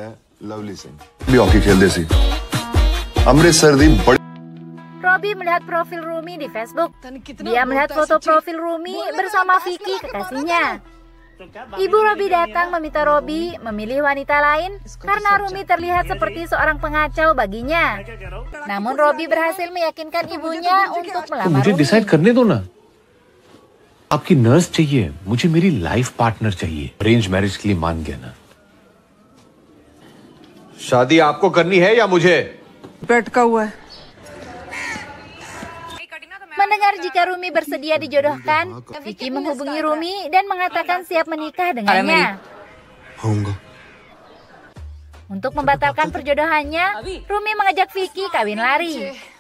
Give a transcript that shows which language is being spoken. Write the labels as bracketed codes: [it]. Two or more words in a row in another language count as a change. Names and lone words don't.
[id] Robbie melihat profil Rumi di Facebook. Dia melihat foto profil Rumi bersama Vicky kekasihnya. Ibu Robbie datang meminta Robbie memilih wanita lain karena Rumi terlihat seperti seorang pengacau baginya. Namun Robbie berhasil meyakinkan ibunya untuk melamar [hi] मुझे [id] Rumi. [hi] डिसाइड करने दो ना। आपकी नर्स चाहिए, मुझे मेरी [en] life partner [hi] चाहिए। [en] arrange marriage [hi] के लिए मान गया ना। शादी आपको करनी है या मुझे? लटका हुआ है। [id] Mendengar jika Rumi bersedia dijodohkan, Vicky menghubungi Rumi dan mengatakan siap menikah dengannya. Untuk membatalkan perjodohannya, Rumi mengajak Vicky kawin lari.